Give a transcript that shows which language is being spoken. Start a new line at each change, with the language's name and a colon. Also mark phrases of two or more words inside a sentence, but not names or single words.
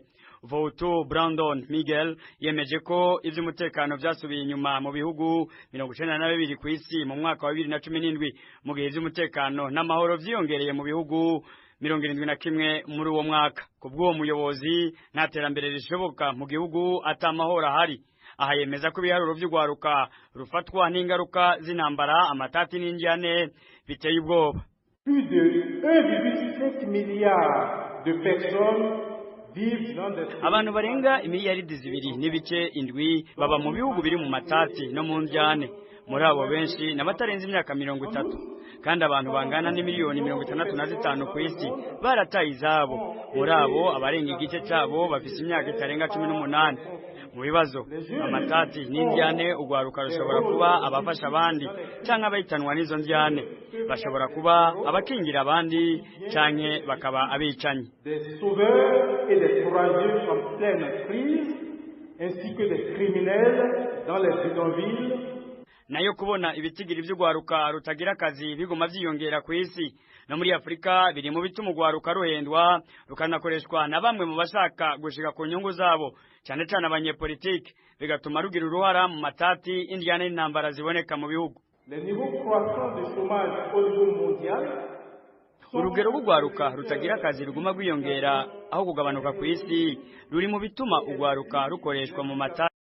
Rundi: Voto Brandon Miguel yemeje ko ivy'umutekano byasubiye inyuma mu bihugu 92 ku isi mu mwaka wa 2017, mu gihe ivy'umutekano n'amahoro vyiyongereye mu bihugu 71 muri uwo mwaka. Kubwo umuyobozi nta terambere rishoboka mu gihugu atamahoro ahari. Aha yemeza ko ibiharuro vy'ugwaruka rufatwa n'ingaruka z'intambara, amatati n'injyane biteye ubwoba.
French: Plus de 1,5 milliard de personnes
Rundi: abantu barenga imiliyaridi 2.7 baba mu bihugu biri mu matati no mu njyane. Muri abo benshi n'abatarenze imyaka 30, kandi abantu bangana n'imiliyoni 65 ku isi barataye izabo. Muri abo abarenga igice cyabo bafise imyaka itarenga 18. Mu bibazo amatati n'injyane, ugwaruka rushobora kuba abafasha abandi canke abahitanwa n'izo njyane, bashobora kuba abakingira abandi canke bakaba abicanyi.
French: Et des courageux en pleine crise, ainsi que des criminels dans les bidonvilles.
Rundi: Nayo kubona ibitigiri by'ugwaruka rutagira akazi biguma vyiyongera ku isi no muri Afrika biri mu bituma ugwaruka ruhendwa rukanakoreshwa na bamwe mu bashaka gushika ku nyungu zabo, cyane cyane abanyepolitike, bigatuma rugira uruhara mu matati, indiane n'intambara ziboneka mu bihugu.
French: Les niveaux croissants de chômage au niveau mondial.
Rundi: Urugero rw'ugwaruka rutagira akazi ruguma gwiyongera aho kugabanuka ku isi ruri mu bituma ugwaruka rukoreshwa mu mata